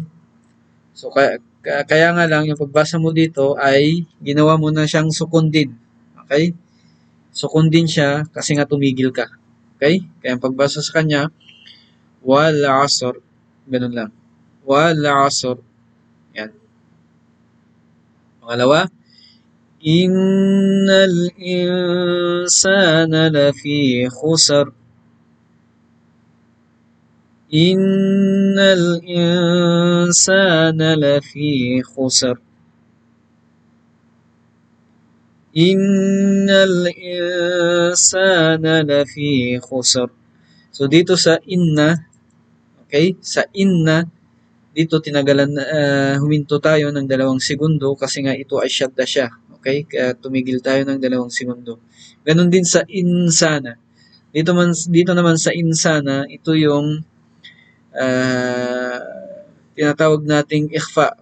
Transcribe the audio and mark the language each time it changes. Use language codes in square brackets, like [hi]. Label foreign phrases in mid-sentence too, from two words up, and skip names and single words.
[tl] So kaya nga lang yung pagbasa mo dito ay ginawa mo na siyang sukun din. Okay? Sukun din siya kasi nga tumigil ka. Okay? Kaya ang pagbasa sa kanya [ar] والعصر. [tl] Ganun lang. [ar] والعصر. [tl] Yan. Pangalawa, [ar] إن الإنسان لفي خسر. إن الإنسان لفي خسر. إن الإنسان لفي خسر. [tl] So dito sa inna, okay? Sa inna, dito tinagalan, huminto tayo ng 2 segundo kasi nga ito ay syadda siya. Okay? Kaya tumigil tayo ng 2 segundo. Ganon din sa insana. Dito naman sa insana, ito yung tinatawag nating ikhfa.